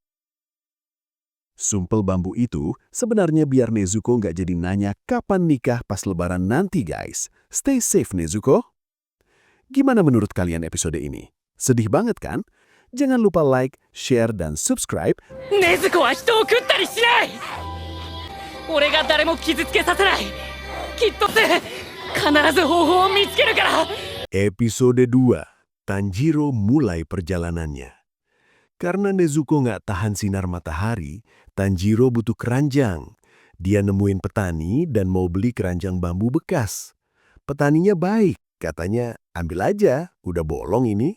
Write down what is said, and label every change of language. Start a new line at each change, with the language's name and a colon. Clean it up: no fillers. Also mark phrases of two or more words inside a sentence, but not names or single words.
Indonesian: Sumpel bambu itu sebenarnya biar Nezuko nggak jadi nanya kapan nikah pas lebaran nanti, guys.
English: Stay safe, Nezuko.
Indonesian: Gimana menurut kalian episode ini? Sedih banget kan? Jangan lupa like, share, dan subscribe.
Japanese: 禰豆子は人を食ったりしない。俺が誰も傷つけさせない。きっと必ず方法を見つけるから。
Indonesian: Episode 2, Tanjiro mulai perjalanannya. Karena Nezuko nggak tahan sinar matahari, Tanjiro butuh keranjang. Dia nemuin petani dan mau beli keranjang bambu bekas. Petaninya baik, katanya ambil aja, udah bolong ini.